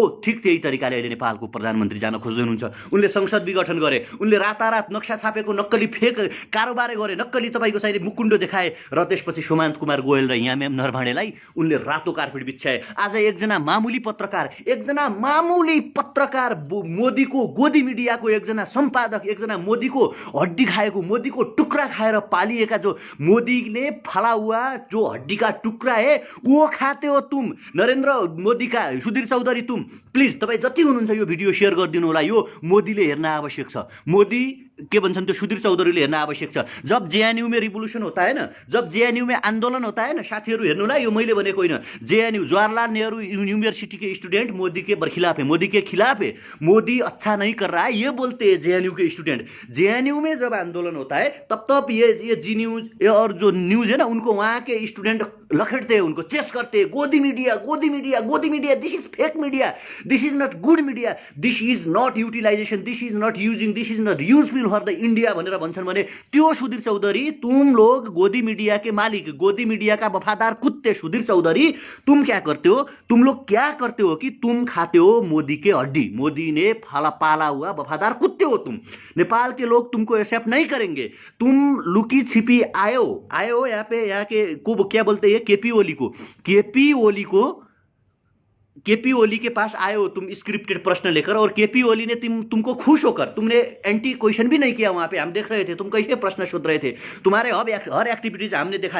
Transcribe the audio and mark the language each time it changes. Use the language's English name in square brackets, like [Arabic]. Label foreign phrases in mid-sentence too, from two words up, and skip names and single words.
[Nepali] ठिक त्यही तरिकाले अहिले नेपालको प्रधानमन्त्री जान खोज्दै हुनुहुन्छ। उनले संसद विघटन गरे, उनले रातारात नक्सा छापेको नक्कली फेक कारोबार गरे, नक्कली तपाईँको चाहिँ मुकुण्डो देखाए र त्यसपछि सुमन्त कुमार गोयल र यामेम नरभाँडेलाई उनले रातो कार्पेट बिछ्याए। आज एकजना मामुली पत्रकार मोदीको गोदी मिडियाको एकजना सम्पादक, एकजना मोदीको हड्डी खाएको, मोदीको टुक्रा खाएर पालिएका, [Hindi] जो मोदीले फला हुआ जो हड्डी का टुक्रा है वो खाते हो तुम, नरेन्द्र मोदी का सुधीर चौधरी तुम, [Nepali] प्लिज तपाईँ जति हुनुहुन्छ यो भिडियो सेयर गरिदिनु होला। यो मोदीले हेर्न आवश्यक छ, मोदी के भन्छन् त्यो सुधीर चौधरीले हेर्न आवश्यक छ। [Hindi] जब जेएनयू में रिभोल्यूशन होता है ना, जब जेएनयू में आंदोलन होता है ना [Nepali] साथीहरू, हेर्नुला, यो मैले भनेको होइन, [Hindi] जेएनयू जवाहरलाल नेहरू यूनिवर्सिटी के स्टूडेंट मोदी के खिलाफ है, मोदी के खिलाफ है, मोदी अच्छा नहीं कर रहा है ये बोलते हैं जेएनयू के स्टूडेंट। जेएनयू में जब आंदोलन होता है तब ये जी न्यूज और जो न्यूज है ना, उनको वहाँ के स्टूडेंट लखेटते हैं, उनको चेस करते हैं, गोदी मीडिया, [English] this is fake media, this is not good media, this is not utilization, this is not using, this is not useful for the India [Nepali] भनेर भन्छन् भने त्यो [English] सुधीर चौधरी, [Hindi] तुम लोग गोदी मीडिया के मालिक, गोदी मीडिया का वफादार कुत्ते सुधीर चौधरी, तुम क्या करते हो? तुम लोग क्या करते हो कि तुम खाते हो मोदी के हड्डी, मोदी ने पाला हुआ वफादार कुत्ते हो तुम। नेपाल के लोग तुमको एक्सेप्ट नहीं करेंगे, तुम लुकी छिपी आयो यहाँ पे, यहाँ के को क्या बोलते हैं, केपी ओली के पास आए हो तुम स्क्रिप्टेड प्रश्न लेकर, और केपी ओली ने तुमको खुश होकर, तुमने [English] anti question [Hindi] भी नहीं किया वहां पे, हम देख रहे थे तुम कैसे प्रश्न शोध रहे थे, तुम्हारे हर एक्टिविटीज हमने देखा है।